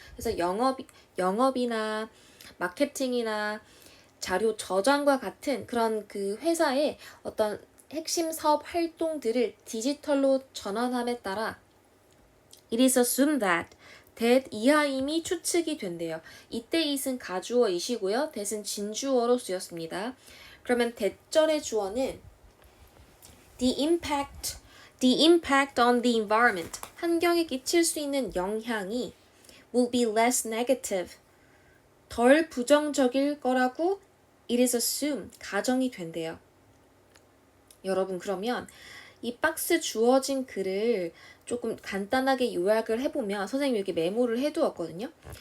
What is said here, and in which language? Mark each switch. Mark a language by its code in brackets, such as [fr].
[ko] 그래서 영업이나 마케팅이나 자료 저장과 같은 그런 그 회사의 어떤 핵심 사업 활동들을 디지털로 전환함에 따라 [en] It is assumed that [ko] 이하임이 추측이 된대요. 이때 it은 가주어 it이고요. that은 진주어로 쓰였습니다. 그러면 that절의 주어는 [en] the impact on the environment. [ko] 환경에 끼칠 수 있는 영향이 [en] will be less negative. [ko] 덜 부정적일 거라고 [en] it is assumed, [ko] 가정이 된대요. 여러분, 그러면 이 박스 주어진 글을 조금 간단하게 요약을 해보면, 선생님이 이렇게 메모를 해두었거든요.